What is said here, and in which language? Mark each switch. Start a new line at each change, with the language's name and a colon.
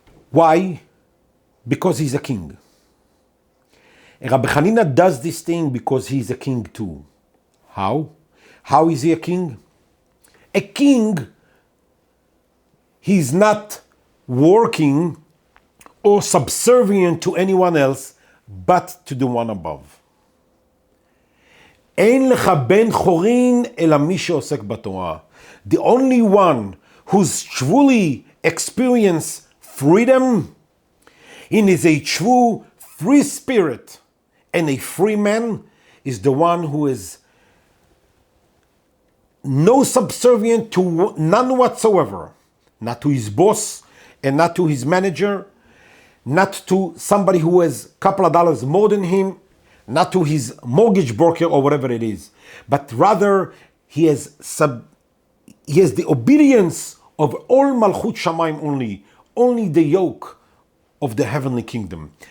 English: Why? Because he's a king. And Rabbi Chanina does this thing because he's a king too. How? How is he a king? A king, he's not working or subservient to anyone else but to the one above.
Hebrew: אין לך בן חורין אלא מי שעוסק בתורה.
English: The only one who's truly experienced freedom, and is a true free spirit and a free man, is the one who is no subservient to none whatsoever, not to his boss and not to his manager, not to somebody who has a couple of dollars more than him, not to his mortgage broker or whatever it is, but rather he has the obedience of all Malchut Shamayim only the yoke of the heavenly kingdom.